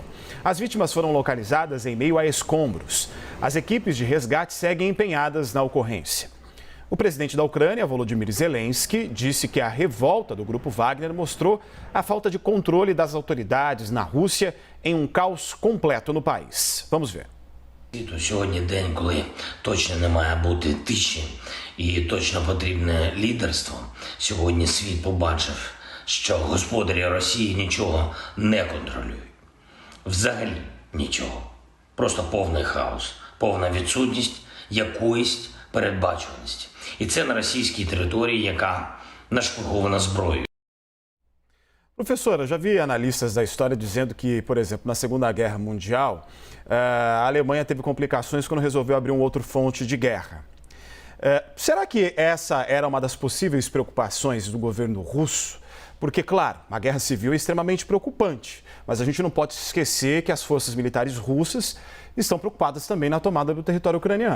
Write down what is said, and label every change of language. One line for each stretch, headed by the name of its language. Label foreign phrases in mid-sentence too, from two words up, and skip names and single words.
Portuguese: As vítimas foram localizadas em meio a escombros. As equipes de resgate seguem empenhadas na ocorrência. O presidente da Ucrânia, Volodymyr Zelensky, disse que a revolta do grupo Wagner mostrou a falta de controle das autoridades na Rússia em um caos completo no país. Vamos ver.
Ukrainian: Сьогодні день, коли точно не має бути тиші і точно потрібне лідерство. Сьогодні світ побачив, що господарі Росії нічого не контролюють. Взагалі нічого. Просто повний хаос, повна відсутність якоїсь передбачуваності. І це на російській території, яка нашпигована зброєю.
Portuguese: Professora, já vi analistas da história dizendo que, por exemplo, na Segunda Guerra Mundial, a Alemanha teve complicações quando resolveu abrir um outro fronte de guerra. Será que essa era uma das possíveis preocupações do governo russo? Porque, claro, a guerra civil é extremamente preocupante, mas a gente não pode esquecer que as forças militares russas estão preocupadas também na tomada do território ucraniano.